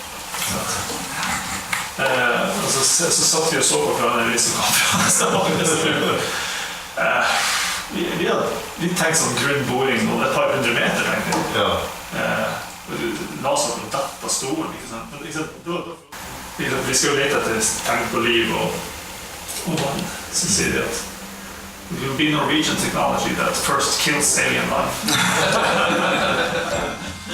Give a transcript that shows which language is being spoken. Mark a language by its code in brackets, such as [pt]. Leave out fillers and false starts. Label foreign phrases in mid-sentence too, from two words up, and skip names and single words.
[no] Så satt vi og så på hverandre vi som kom fra Stavanger. Vi tenkte sånn grunnboring og et par hundre meter, tenkte jeg. La oss ha dette stolen, ikke sant? Vi skal jo lete etter tegn på liv og vann, så sier de at [en] it will be Norwegian technology that first kills alien life.